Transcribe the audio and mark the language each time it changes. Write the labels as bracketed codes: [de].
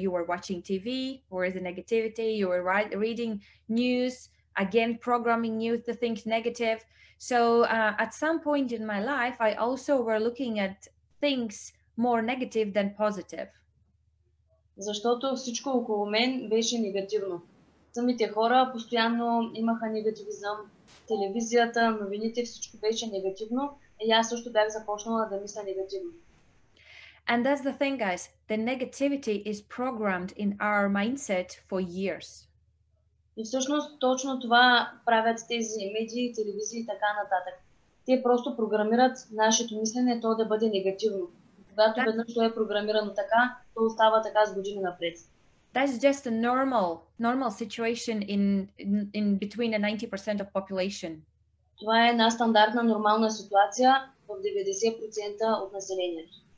[en] You were watching TV, where is the negativity? You were reading news, again programming you to think negative. So at some point in my life, I also were looking at things more negative than positive. [bg] Защото всичко около мен беше негативно. Самите хора постоянно имаха негативизъм. Телевизията, новините, всичко беше негативно. И аз също бях започнала да мисля негативно. [en] And that's the thing, guys. The negativity is programmed in our mindset for years. [bg] И всъщност точно това правят тези медии, телевизии и така нататък. те просто програмират нашето мислене то да бъде негативно. Когато веднъж то е програмирано така, то остава така с години напред. [en] That's just a normal situation in between the 90% of population. [bg] Това е една стандартна нормална ситуация в 90% от населението.